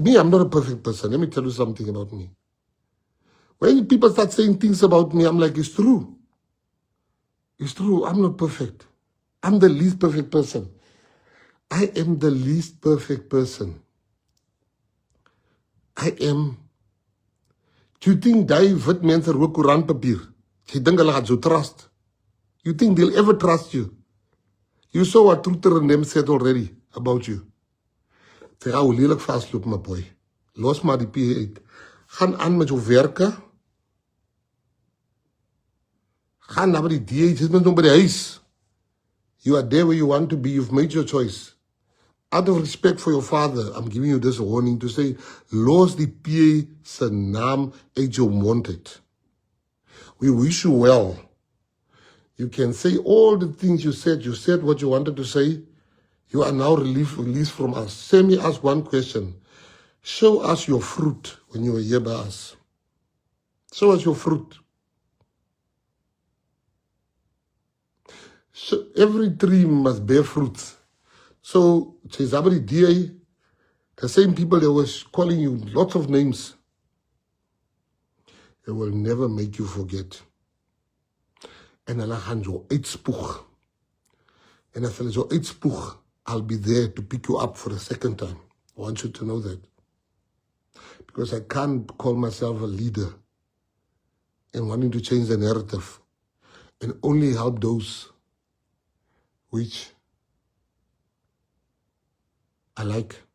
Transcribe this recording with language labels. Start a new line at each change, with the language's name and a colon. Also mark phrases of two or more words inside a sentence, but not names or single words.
English: Me, I'm not a perfect person. Let me tell you something about me. When people start saying things about me, I'm like, it's true. It's true. I'm not perfect. I'm the least perfect person. I am the least perfect person. I am. Do you think
Afrikaans: die wit mense rook koerantpapier?
English: You think
Afrikaans: hulle gaan so trust?
English: You think they'll ever trust you? You saw what Truther and them said already about you.
Afrikaans: Sy gaan lelik vasloop, my boy. Los maar die PA uit. Gaan aan met jou werke. Gaan na by die DA, jy is met hom by die huis.
English: You are there where you want to be. You've made your choice. Out of respect for your father, I'm giving you this warning to say,
Afrikaans: los die PA se naam uit jou mond uit.
English: We wish you well. You can say all the things you said. You said what you wanted to say. You are now released from us. Send me ask one question. Show us your fruit when you were here by us. Show us your fruit. So every tree must bear fruits. So, Chezabri DA, the same people that was calling you lots of names, they will never make you forget.
Afrikaans: En hulle gaan jou uitspoeg. En as hulle jou uitspoeg,
English: I'll be there to pick you up for the second time. I want you to know that. Because I can't call myself a leader and wanting to change the narrative and only help those which I like.